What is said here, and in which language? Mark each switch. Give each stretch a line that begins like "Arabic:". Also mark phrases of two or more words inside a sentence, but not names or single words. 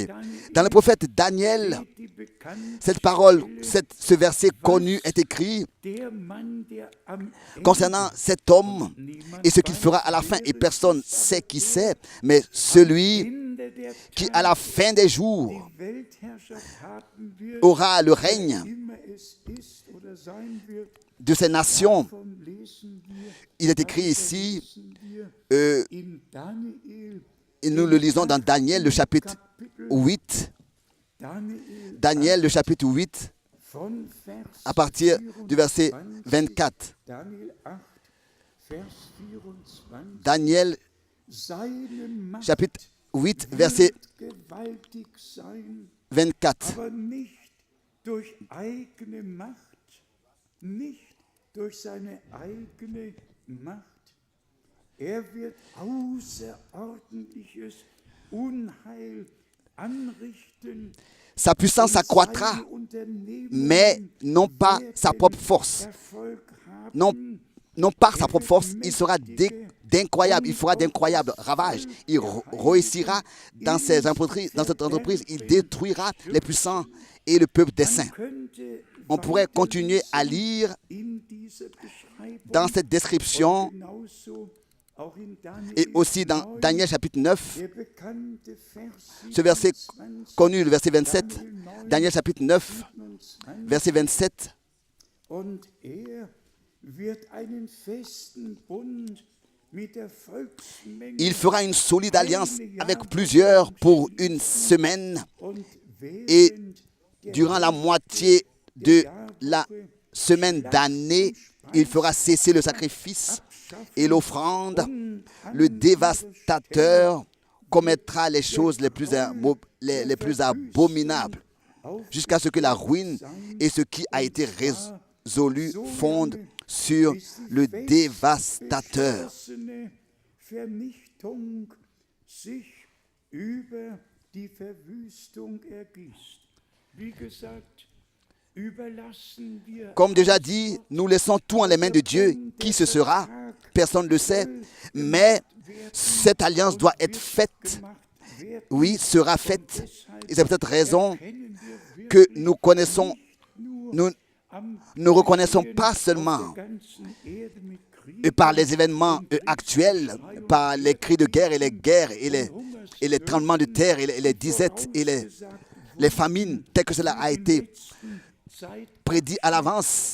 French: Dans le prophète Daniel, cette parole, ce verset connu est écrit concernant cet homme et ce qu'il fera à la fin. Et personne ne sait qui c'est, mais celui qui à la fin des jours
German: die Weltherrschaft haben wird,
French: aura le règne
German: immer es ist oder sein wird.
French: de ces nations.
German: Davon lesen wir,
French: Il est écrit ici,
German: lesen wir in Daniel,
French: et nous le lisons dans Daniel, le chapitre 8. Daniel, le chapitre 8,
German: von Vers
French: à partir du verset 24.
German: Daniel 8, Vers 24.
French: Daniel,
German: Seine Macht
French: chapitre 8, verset
German: wird gewaltig sein,
French: 24.
German: aber nicht durch eigene Macht, nicht durch seine eigene Macht. Er wird außerordentliches Unheil anrichten.
French: Sa puissance s'accroîtra,
German: Seine Unternehmungen
French: mais non pas sa propre force.
German: Erfolg haben.
French: Non par sa propre force, il sera d'incroyables, il fera d'incroyables ravages. Il réussira dans cette entreprise, il détruira les puissants et le peuple des saints.
German: Könnte
French: On pourrait continuer à lire
German: in dieser Beschreibung
French: dans cette description
German: genauso auch in Daniel
French: et aussi dans
German: 9,
French: Daniel chapitre 9,
German: der bekannte Vers
French: ce verset
German: 27,
French: connu, le verset 27, Daniel chapitre 9, 27. verset 27.
German: Und er wird einen festen Bund mit der Volksmenge
French: Il fera une solide alliance avec plusieurs pour une semaine
German: und
French: et
German: während der
French: durant la moitié de la semaine d'année, il fera cesser le sacrifice et l'offrande. Le dévastateur commettra les choses les plus abominables jusqu'à ce que la ruine et ce qui a été résolu fondent sur le dévastateur.
German: geschlossene Vernichtung sich über die Verwüstung ergießt. Wie gesagt, überlassen wir
French: Comme déjà dit, nous laissons tout en les mains de Dieu. Qui ce sera? Personne ne le sait. Mais cette alliance doit être faite. Oui, sera faite. Et c'est peut-être raison que nous connaissons, nous ne reconnaissons pas seulement par les événements actuels, par les cris de guerre et les guerres et les tremblements de terre et les disettes et les famines, tel que cela a été prédit à l'avance.